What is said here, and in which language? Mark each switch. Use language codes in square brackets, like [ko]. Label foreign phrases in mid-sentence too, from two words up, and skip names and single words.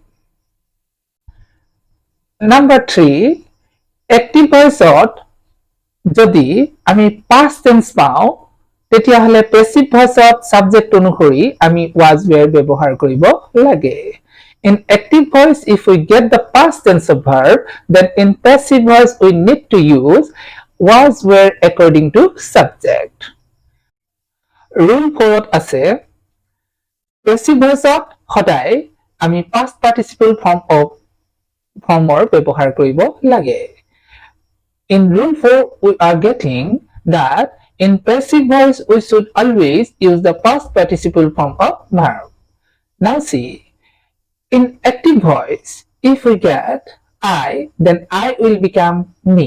[as] নাম্বাৰ 3, [en] active voice [as] যদি আমি [en] past tense [as] পাওঁ তেতিয়াহ'লে [en] passive voice subject [as] অনুসৰি আমি [en] was, were [as] ব্যৱহাৰ কৰিব লাগে। [en] In active voice, if we get the past tense of verb, then in passive voice we need to use was, were according to subject. [as] Rule 4 আছে [en] passive voice [as] ত সদায় আমি [en] past participle former [as] ব্যৱহাৰ কৰিব লাগে। [en] In rule 4 we are getting that in passive voice we should always use the past participle form of verb. Now see, in active voice, if we get I, then I will become me.